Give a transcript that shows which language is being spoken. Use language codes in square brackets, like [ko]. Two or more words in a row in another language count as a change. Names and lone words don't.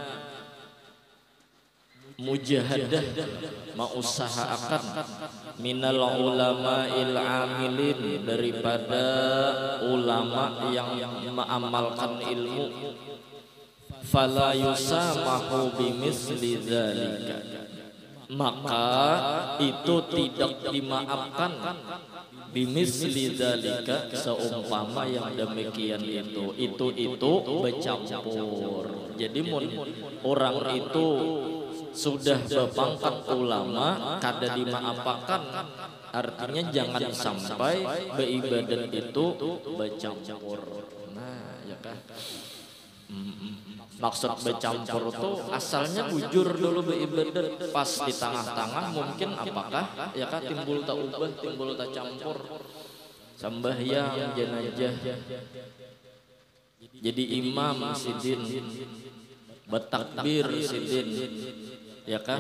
[id] mujahadah, mengusahakan [ar] من العلماء العاملين, [id] daripada ulama yang mengamalkan ilmu, [ar] فلا يسامح بمثل ذلك, [id] maka itu tidak dimaafkan [ar] بمثل ذلك, [id] seumpama yang demikian itu bercampur. [bjn] Jadi orang itu sudah berpangkat ulama kada dimaafkan, artinya jangan sampai beribadat itu bercampur. [id] Nah, ya kan? [bjn] Maksud bercampur itu asalnya bujur dulu beribadat, pas di tengah-tengah mungkin apakah ya kan timbul tak ubah, timbul tak campur, sembahyang jenazah jadi imam sidin, bertakbir sidin, ya kan?